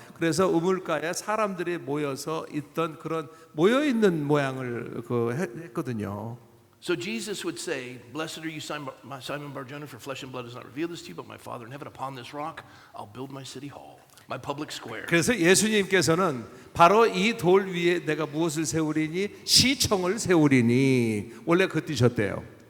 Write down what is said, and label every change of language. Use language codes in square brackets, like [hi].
[ko] 그래서 우물가에 사람들이 모여서 있던 그런 모여 있는 모양을 했거든요. [en] So Jesus would say, "Blessed are you, Simon Bar-Jonah, for flesh and blood has not revealed this to you, but my Father in heaven. Upon this rock, I'll build my city hall." my public square. [ko] 그래서 예수님께서는 바로 이 돌 위에 내가 무엇을 세우리니 시청을 세우리니 원래 그 뜻이었대요.